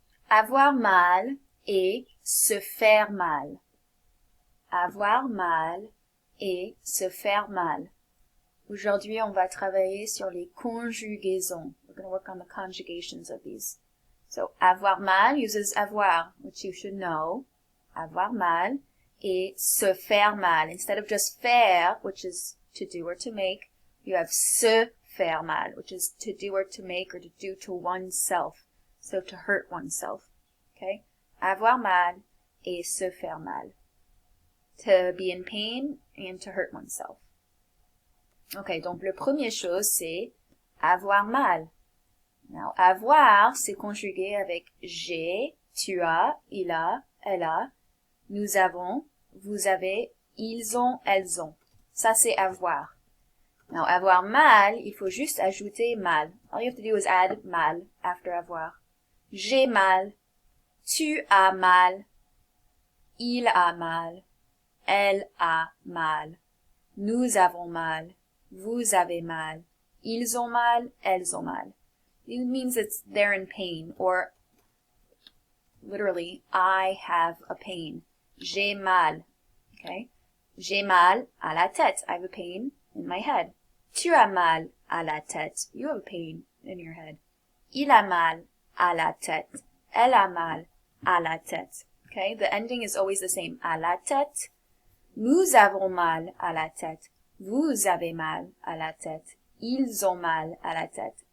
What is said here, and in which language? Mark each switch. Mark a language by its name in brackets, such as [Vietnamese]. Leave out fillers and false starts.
[French] avoir mal et se faire mal. Avoir mal et se faire mal. Aujourd'hui, on va travailler sur les conjugaisons. [English] We're going to work on the conjugations of these. So, avoir mal uses avoir, which you should know. [French] Avoir mal. Et se faire mal. [English] Instead of just faire, which is to do or to make, you have se faire mal, which is to do or to make or to do to oneself. So to hurt oneself. Okay? [French] Avoir mal et se faire mal. [English] To be in pain and to hurt oneself. [French] Ok, donc le premier chose, c'est avoir mal. Now, avoir, c'est conjugué avec j'ai, tu as, il a, elle a, nous avons, vous avez, ils ont, elles ont. Ça, c'est avoir. Now, avoir mal, il faut juste ajouter mal. [English] All you have to do is add mal after avoir. [French] J'ai mal, tu as mal, il a mal, elle a mal, nous avons mal, vous avez mal, ils ont mal, elles ont mal. [English] It means they're in pain, or literally, I have a pain. [French] J'ai mal, okay? J'ai mal à la tête. [English] I have a pain in my head. [French] Tu as mal à la tête. [English] You have a pain in your head. [French] Il a mal à la tête. Elle a mal à la tête. [English] Okay? The ending is always the same. [French] À la tête. Nous avons mal à la tête. Vous avez mal à la tête. Ils ont mal à la tête.